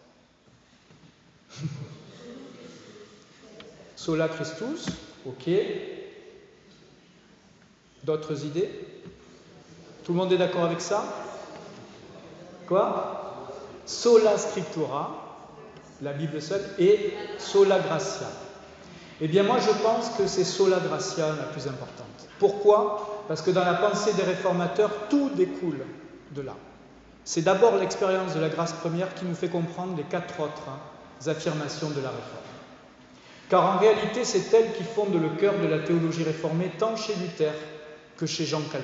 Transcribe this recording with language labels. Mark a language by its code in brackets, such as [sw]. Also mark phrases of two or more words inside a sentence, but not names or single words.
[la] Sola Christus, [fr] ok. D'autres idées ? Tout le monde est d'accord avec ça ? Quoi ? [la] Sola Scriptura, [fr] la Bible seule, [la] et sola Gratia. [fr] Eh bien moi je pense que c'est [la] sola Gratia [fr] la plus importante. Pourquoi ? Parce que dans la pensée des réformateurs, tout découle de là. C'est d'abord l'expérience de la grâce première qui nous fait comprendre les 4 autres affirmations de la réforme. Car en réalité, c'est elle qui fonde le cœur de la théologie réformée, tant chez Luther que chez Jean Calvin.